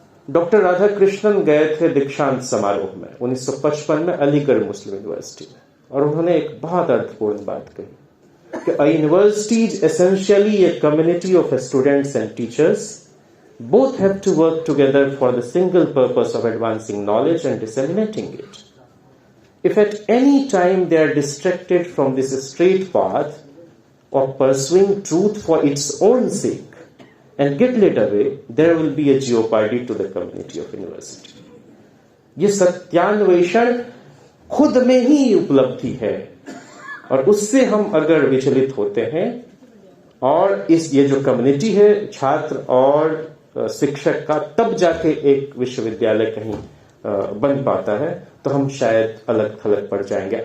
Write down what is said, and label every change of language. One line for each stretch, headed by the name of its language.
Hindi: Doctor Radhakrishnan गए थे दीक्षांत समारोह में 1955 में अलीगढ़ मुस्लिम यूनिवर्सिटी में, और उन्होंने एक बहुत अर्थपूर्ण बात कही कि
English: a university is essentially a community of students and teachers. Both have to work together for the single purpose of advancing knowledge and disseminating it. If at any time they are distracted from this straight path of pursuing truth for its own sake and get led away, there will be a jeopardy to the community of university.
Hindi: ये सत्यान्वेषण खुद में ही उपलब्धि है, और उससे हम अगर विचलित होते हैं और ये जो कम्युनिटी है छात्र और शिक्षक का, तब जाके एक विश्वविद्यालय कहीं बन पाता है, तो हम शायद अलग थलग पड़ जाएंगे।